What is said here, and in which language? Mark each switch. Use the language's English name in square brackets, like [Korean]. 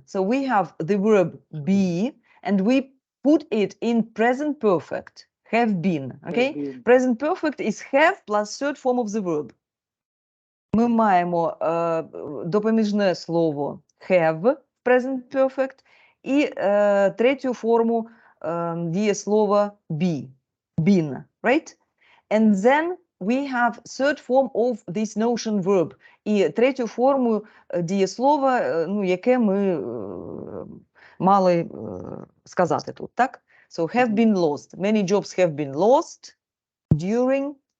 [English] So we have the verb be, and we put it in present perfect. Have been. Okay? Present perfect is have plus third form of the verb. [Ukrainian] Ми маємо допоміжне слово have present perfect, і третю форму дієслова be, been, right? [English] And then we have third form of this notion verb. [Ukrainian] І третю форму дієслова, ну, яке ми мали сказати тут, так? [English] So have been lost. Many jobs have been lost during